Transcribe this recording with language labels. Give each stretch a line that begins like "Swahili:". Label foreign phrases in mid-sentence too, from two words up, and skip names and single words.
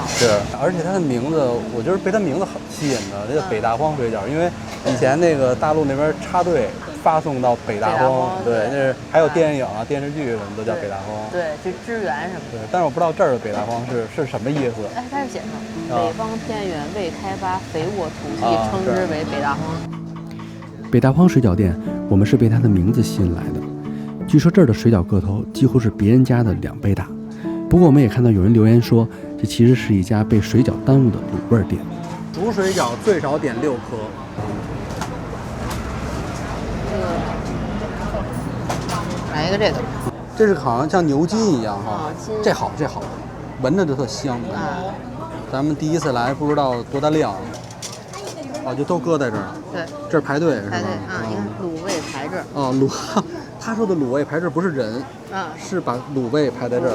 Chinese: 是，而且它的名字，我觉得被它名字很吸引的，这叫北大荒水餃，因为以前那個大陸那邊插隊發送到北大荒，對，那是還有電影啊、電視劇什麼都叫北大荒，對，去支援什麼的。對，但是我不知道這兒的北大荒是什麼意思。哎，它是寫上北方偏遠未開發肥沃土地，稱之為北大荒。北大荒水餃店，我們是被它的名字吸引來的。據說這兒的水餃個頭幾乎是別人家的2倍大。不過我們也看到有人留言說，這其實是一家被水餃耽誤的滷味店。煮水餃最少點6顆，来一個這個。這是好像像牛筋一樣哈，這好，聞着就特香。咱們第一次来不知道多大量，就都搁在这儿。对，这儿排队是吧？排队啊，你看卤味排这儿。哦，他說的卤味排这不是人，是把卤味排在這兒。